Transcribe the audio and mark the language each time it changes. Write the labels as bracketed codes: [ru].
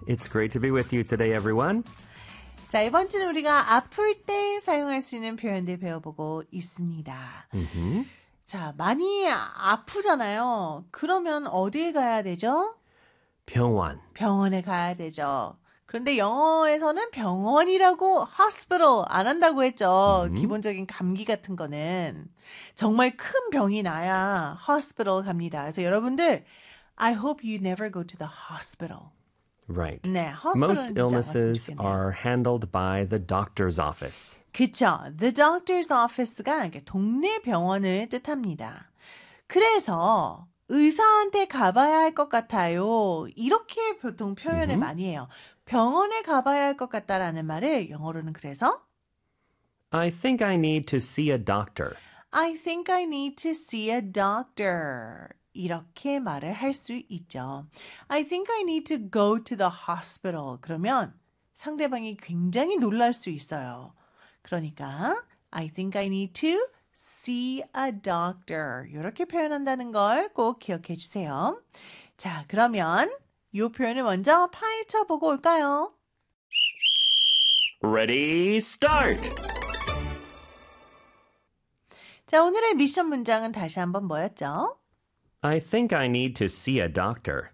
[en] It's great to be with you today, everyone. [ko] 자, 이번 주는 우리가 아플 때 사용할 수 있는 표현들 배워보고 있습니다. Mm-hmm. 자, 많이 아프잖아요. 그러면 어디에 가야 되죠? 병원. 병원에 가야 되죠. 그런데 영어에서는 병원이라고 hospital 안 한다고 했죠. Mm-hmm. 기본적인 감기 같은 거는 정말 큰 병이 나야 hospital 갑니다. 그래서 여러분들, [en] I hope you never go to the hospital. Right. [ko] 네, [en] Most illnesses are handled by the doctor's office. [ko] 그쵸. [en] The doctor's office [ko] 가 동네 병원을 뜻합니다. 그래서 의사한테 가봐야 할 것 같아요. 이렇게 보통 표현을 mm-hmm. 많이 해요. 병원에 가봐야 할 것 같다라는 말을 영어로는 그래서 [en] I think I need to see a doctor. I think I need to see a doctor. [ko] 이렇게 말을 할 수 있죠. [en] I think I need to go to the hospital. [ko] 그러면 상대방이 굉장히 놀랄 수 있어요. 그러니까 [en] I think I need to see a doctor. [ko] 이렇게 표현한다는 걸 꼭 기억해 주세요. 자, 그러면 이 표현을 먼저 파헤쳐보고 올까요? [en] Ready, start! [ko] 자, 오늘의 미션 문장은 다시 한번 뭐였죠? [en] I think I need to see a doctor.